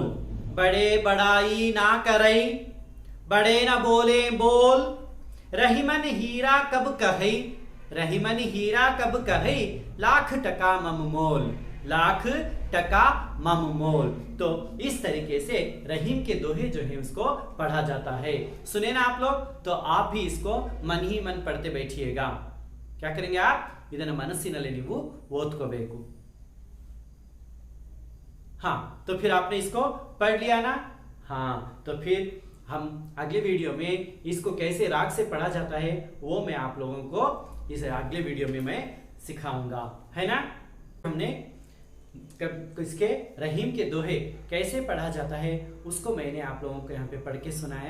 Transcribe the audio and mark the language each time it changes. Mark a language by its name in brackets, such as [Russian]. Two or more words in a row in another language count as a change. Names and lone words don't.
[Hindi] बड़े बड़ाई ना करई, बड़े न बोले बोल, रहीमन हीरा कब कहई, रहीमन हीरा कब कहई, लाख टका मम मोल, लाख टका मम मोल। तो इस तरीके से रहीम के दोहे जो है उसको पढ़ा जाता है। सुने ना आप लोग, तो आप भी इसको मन ही मन पढ़ते बैठिएगा। क्या करेंगे आप, [Kannada] ಇದನ್ನ ಮನಸ್ಸಿನಲ್ಲಿ ನೀವು ಓದ್ಕೋಬೇಕು। [Hindi] हाँ, तो फिर आपने इसको पढ़ लिया ना। हाँ, तो फिर हम अगले वीडियो में इसको कैसे राग से पढ़ा जाता है वो मैं आप लोगों को इस अगले वीडियो में मैं सिखाऊंगा, है ना। हमने इसके रहीम के दोहे कैसे पढ़ा जाता है उसको मैंने आप लोगों को यहाँ पे पढ़ के सुनाया।